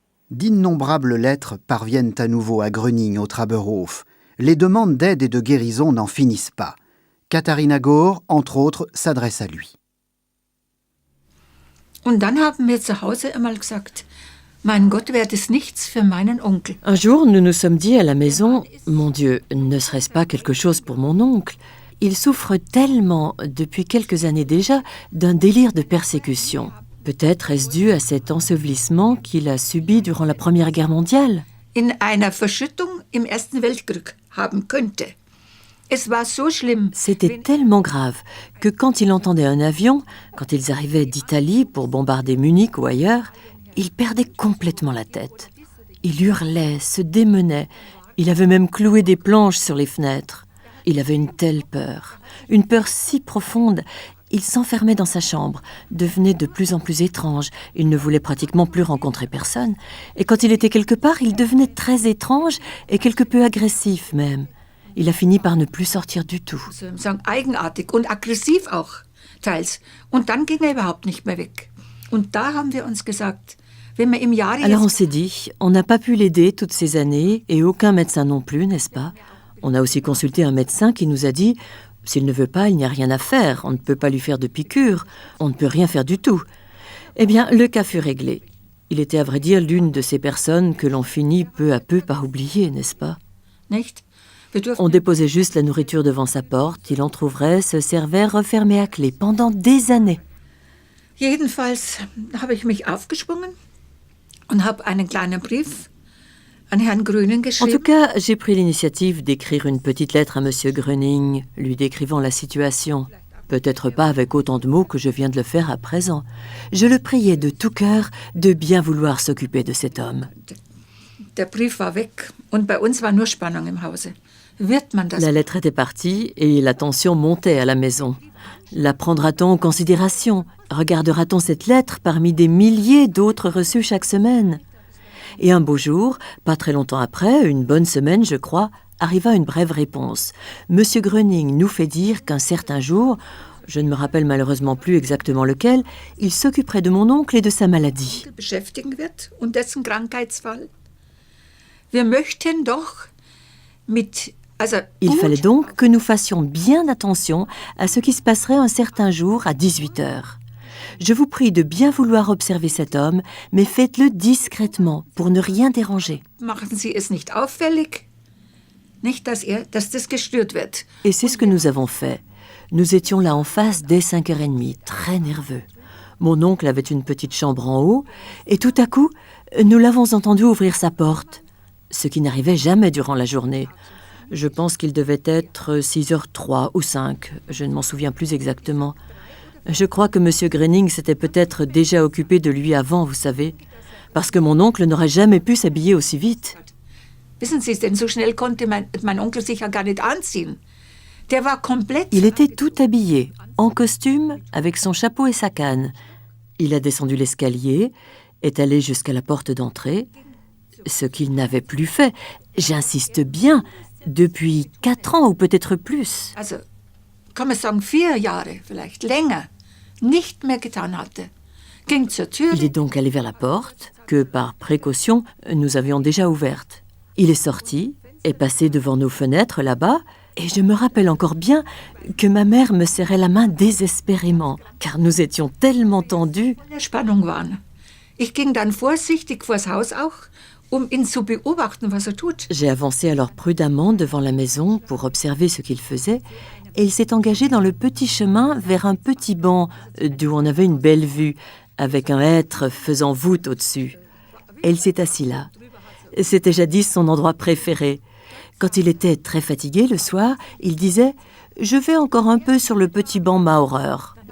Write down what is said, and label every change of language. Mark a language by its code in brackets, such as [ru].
[fr] D'innombrables lettres parviennent à nouveau à Gröning au Traberhof. Les demandes d'aide et de guérison n'en finissent pas. Katharina Gohr, entre autres, s'adresse à lui. [de] Und dann haben wir zu Hause einmal gesagt, mein Gott, wäre das nichts für meinen Onkel. [fr] Un jour, nous nous sommes dit à la maison, mon Dieu, ne serait-ce pas quelque chose pour mon oncle? Il souffre tellement, depuis quelques années déjà, d'un délire de persécution. Peut-être est-ce dû à cet ensevelissement qu'il a subi durant la Première Guerre mondiale? In einer Verschüttung im Ersten Weltkrieg haben könnte. Es war so schlimm. C'était tellement grave que quand il entendait un avion, quand ils arrivaient d'Italie pour bombarder Munich ou ailleurs, il perdait complètement la tête. Il hurlait, se démenait. Il avait même cloué des planches sur les fenêtres. Il avait une telle peur, une peur si profonde. Il s'enfermait dans sa chambre, devenait de plus en plus étrange. Il ne voulait pratiquement plus rencontrer personne. Et quand il était quelque part, il devenait très étrange et quelque peu agressif même. Il a fini par ne plus sortir du tout. [de] Eigenartig und aggressiv auch, teils. Und dann ging überhaupt nicht mehr weg. Und da haben wir uns gesagt, wenn wir im Jahr... [fr] Alors on s'est dit, on n'a pas pu l'aider toutes ces années, et aucun médecin non plus, n'est-ce pas? On a aussi consulté un médecin qui nous a dit, s'il ne veut pas, il n'y a rien à faire, on ne peut pas lui faire de piqûre, on ne peut rien faire du tout. Eh bien, le cas fut réglé. Il était à vrai dire l'une de ces personnes que l'on finit peu à peu par oublier, n'est-ce pas? [de] Nicht? [fr] On déposait juste la nourriture devant sa porte, il entr'ouvrait, se servait refermé à clé pendant des années. [de] Jedenfalls habe ich mich aufgeschwungen und habe einen kleinen Brief an Herrn Gröning [fr] En [de] geschrieben. [fr] tout cas, j'ai pris l'initiative d'écrire une petite lettre à M. Gröning, lui décrivant la situation. Peut-être pas avec autant de mots que je viens de le faire à présent. Je le priais de tout cœur de bien vouloir s'occuper de cet homme. [de] Der Brief war weg und bei uns war nur Spannung im Hause. Wird man das? [fr] La lettre était partie et la tension montait à la maison. La prendra-t-on en considération? Regardera-t-on cette lettre parmi des milliers d'autres reçues chaque semaine? Et un beau jour, pas très longtemps après, une bonne semaine je crois, arriva une brève réponse. Monsieur Gröning nous fait dire qu'un certain jour, je ne me rappelle malheureusement plus exactement lequel, il s'occuperait de mon oncle et de sa maladie. [de] Beschäftigen wird und dessen Krankheitsfall. Wir möchten doch mit [fr] Il fallait donc que nous fassions bien attention à ce qui se passerait un certain jour à 18h. Je vous prie de bien vouloir observer cet homme, mais faites-le discrètement, pour ne rien déranger. [de] Machen Sie es nicht auffällig, nicht dass das gestört wird. [fr] Et c'est ce que nous avons fait. Nous étions là en face dès 5h30, très nerveux. Mon oncle avait une petite chambre en haut, et tout à coup, nous l'avons entendu ouvrir sa porte, ce qui n'arrivait jamais durant la journée. Je pense qu'il devait être 6h03 ou 5, je ne m'en souviens plus exactement. Je crois que M. Gröning s'était peut-être déjà occupé de lui avant, vous savez, parce que mon oncle n'aurait jamais pu s'habiller aussi vite. [de] Wissen Sie, denn so schnell konnte mein Onkel sich ja gar nicht anziehen. Der war komplett... [fr] Il était tout habillé, en costume, avec son chapeau et sa canne. Il a descendu l'escalier est allé jusqu'à la porte d'entrée, ce qu'il n'avait plus fait, j'insiste bien, depuis 4 ans ou peut-être plus. [de] Also, kann man sagen 4 Jahre, vielleicht länger, nicht mehr getan hatte. Ging zur Tür. [fr] Il est donc allé vers la porte, que par précaution, nous avions déjà ouverte. Il est sorti, est passé devant nos fenêtres là-bas, et je me rappelle encore bien que ma mère me serrait la main désespérément, car nous étions tellement tendus. [de] Spannung waren. Ich ging dann vorsichtig vors Haus auch, ihn zu beobachten, was tut. [fr] J'ai avancé alors prudemment devant la maison pour observer ce qu'il faisait, et il s'est engagé dans le petit chemin vers un petit banc d'où on avait une belle vue, avec un hêtre faisant voûte au-dessus. Et il s'est assis là. C'était jadis son endroit préféré. Quand il était très fatigué le soir, il disait « Je vais encore un peu sur le petit banc Maurer ».